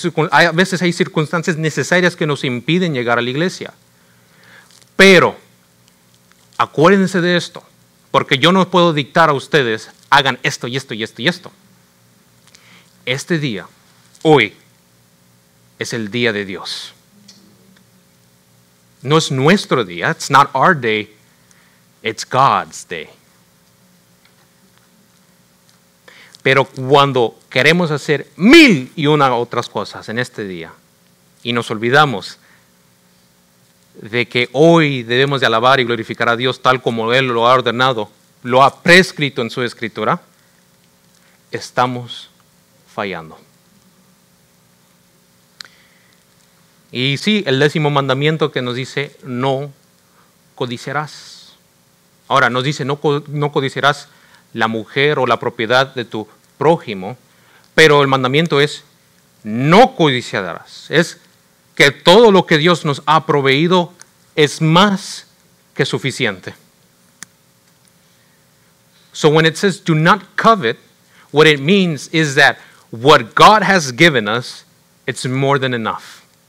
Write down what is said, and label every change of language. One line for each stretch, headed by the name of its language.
Spanish: A veces hay circunstancias necesarias que nos impiden llegar a la iglesia. Pero acuérdense de esto, porque yo no puedo dictar a ustedes, hagan esto y esto y esto y esto. Este día, hoy, es el día de Dios. No es nuestro día,
English: it's not our day, it's God's day.
Spanish: Pero cuando queremos hacer 1001 otras cosas en este día y nos olvidamos de que hoy debemos de alabar y glorificar a Dios tal como Él lo ha ordenado, lo ha prescrito en su escritura, estamos fallando. Y sí, el 10º mandamiento que nos dice no codiciarás. Ahora nos dice no codiciarás la mujer o la propiedad de tu prójimo, pero el mandamiento es no codiciarás. Es que todo lo que Dios nos ha proveído es más que suficiente.
English: So when it says do not covet, what it means is that what God has given us, it's more than enough.